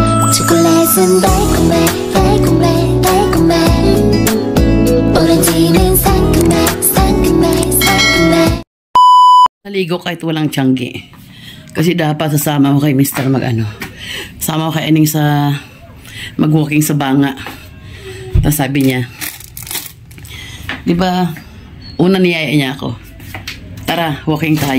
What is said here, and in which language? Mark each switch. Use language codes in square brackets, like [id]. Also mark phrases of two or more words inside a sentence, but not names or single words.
[ko] 초콜릿은 달콤해 달콤해 달콤해 오렌지는 상큼해 상큼해 상큼해. [tl] Naligo kahit walang tiyanggi. Kasi dapat sasama ko kay Mr. Sama ko kay Aning sa mag-walking sa banga. Tapos sabi niya, di ba, una niyaya niya ako, tara, walking tayo.